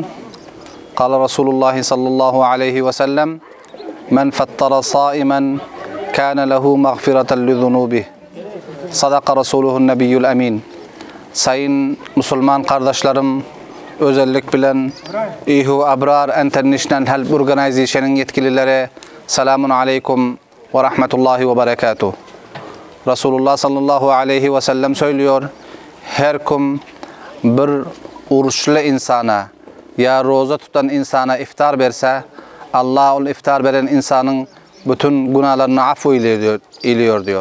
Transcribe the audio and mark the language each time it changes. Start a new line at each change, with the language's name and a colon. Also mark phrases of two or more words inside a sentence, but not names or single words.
Arabic: قال رسول الله صلى الله عليه وسلم: من فطر صائما كان له مغفرة لذنوبه. صدق رسوله النبي الأمين.
Turkish: Sayın Müslüman kardeşlerim, özellik bilen İHU Abrar International Help Organization'ın yetkilileri,
Arabic: السلام عليكم ورحمة الله وبركاته. رسول الله صلى الله عليه وسلم
Turkish: söylüyor, her kim bir oruçlu insana ya roza tutan insana iftar verse, Allah o iftar veren insanın bütün günahlarını affu iliyor diyor.